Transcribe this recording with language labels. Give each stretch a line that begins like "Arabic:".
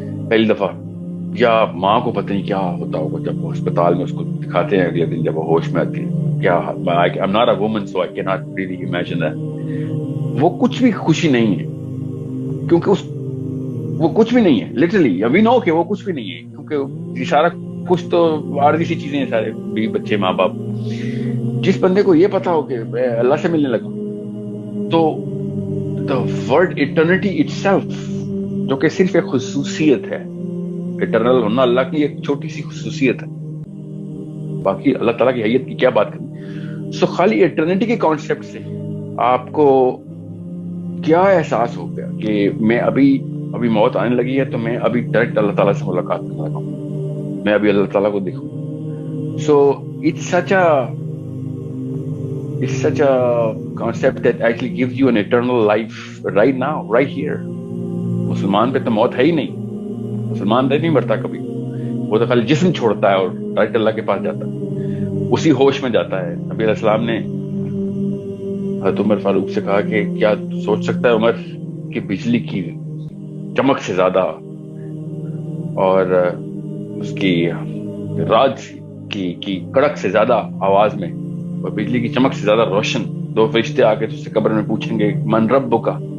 Urdu: پہلی دفعہ، یا ماں کو پتہ نہیں کیا ہوتا ہوگا جب وہ اسپتال میں اس کو دکھاتے ہیں اگلے دن جب وہ ہوش میں آتی ہے. کیا
English: I'm not a woman so I cannot really imagine that.
Urdu: وہ کچھ بھی خوشی نہیں ہے کیونکہ وہ کچھ بھی نہیں ہے. لٹرلی
English: we know
Urdu: کہ وہ کچھ بھی نہیں ہے کیونکہ یہ سارا کچھ تو عارضی سی چیزیں ہیں، سارے بیوی بچے ماں باپ. جس بندے کو یہ پتا ہو کہ میں اللہ سے ملنے لگا تو
English: the word eternity itself،
Urdu: جو کہ صرف ایک خصوصیت ہے، اٹرنل ہونا اللہ کی ایک چھوٹی سی خصوصیت ہے، باقی اللہ تعالیٰ کی حیت کی کیا بات کریں. سو خالی ایٹرنیٹی کے کانسیپٹ سے آپ کو کیا احساس ہو گیا کہ میں ابھی موت آنے لگی ہے تو میں ابھی ڈائریکٹ اللہ تعالیٰ سے ملاقات کرنے لگا ہوں، میں ابھی اللہ تعالیٰ کو دیکھوں. سو
English: it's such a concept that actually gives you an eternal life right now, right here.
Urdu: مسلمان پہ تو موت ہے ہی نہیں. مسلمان نہیں مرتا کبھی، وہ تو خالی جسم چھوڑتا ہے اور ڈائریکٹ اللہ کے پاس جاتا ہے، اسی ہوش میں جاتا ہے. نبی علیہ السلام نے حضرت عمر فاروق سے کہا کہ کیا سوچ سکتا ہے عمر کہ بجلی کی چمک سے زیادہ اور اس کی راج کی کڑک سے زیادہ آواز میں اور بجلی کی چمک سے زیادہ روشن 2 فرشتے آ کے تجھ سے قبر میں پوچھیں گے من رب کا.